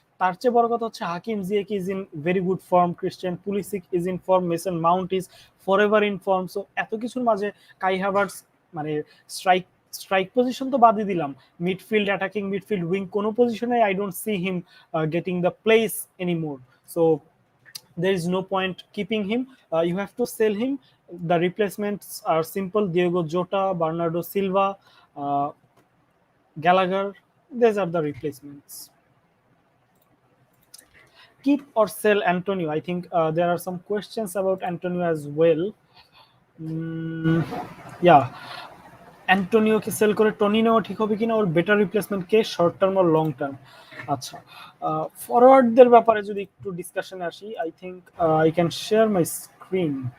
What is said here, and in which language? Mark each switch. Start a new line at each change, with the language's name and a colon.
Bangla: তার চেয়ে বড় কথা হচ্ছে
English: Hakim Ziyech is in very good form, Christian Pulisic is in form, Mason Mount is forever in form.
Bangla: So এত কিছুর মাঝে কাই হাভার্টস মানে স্ট্রাইক পজিশন তো বাদই দিলাম, মিডফিল্ড, অ্যাটাকিং মিডফিল্ড, উইং, কোনো পজিশনে
English: I don't see him getting the place anymore.
Bangla: So
English: there is no point keeping him. You have to sell him. The replacements are simple: Diego Jota, Bernardo Silva, uh, Gallagher. These are the replacements. Keep or sell Antonio? I think there are some questions about Antonio as well.
Bangla: Mm, yeah, অ্যান্টোনিওকে sell করে Tony নেওয়া ঠিক হবে কিনা, ওর better replacement কে, short term আর long term? আচ্ছা, ফরওয়ার্ডদের ব্যাপারে যদি একটু ডিসকাশনে আসি,
English: I think I can share my screen.